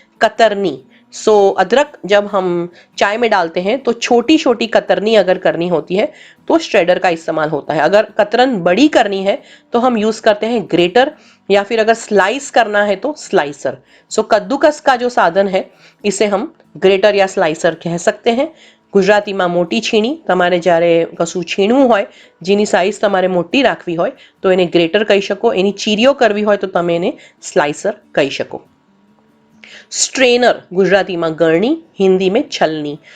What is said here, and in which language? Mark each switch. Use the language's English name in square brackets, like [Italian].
[Hindi] कतरनी, सो अदरक जब हम चाय में डालते हैं तो छोटी छोटी कतरनी अगर करनी होती है तो श्रेडर का इस्तेमाल होता है. अगर कतरन बड़ी करनी है तो हम यूज करते हैं ग्रेटर, या फिर अगर स्लाइस करना है तो स्लाइसर. सो कद्दूकस का जो साधन है इसे हम ग्रेटर या स्लाइसर कह सकते हैं. [Gujarati] ગુજરાતીમાં મોટી છીણી, તમારે જ્યારે કશું છીણવું હોય જેની સાઇઝ તમારે મોટી રાખવી હોય તો એને ગ્રેટર કહી શકો, એની ચીરીઓ કરવી હોય તો તમે એને સ્લાઇસર કહી શકો. [Hindi] स्ट्रेनर, गुजराती में गरनी, हिंदी में छलनी.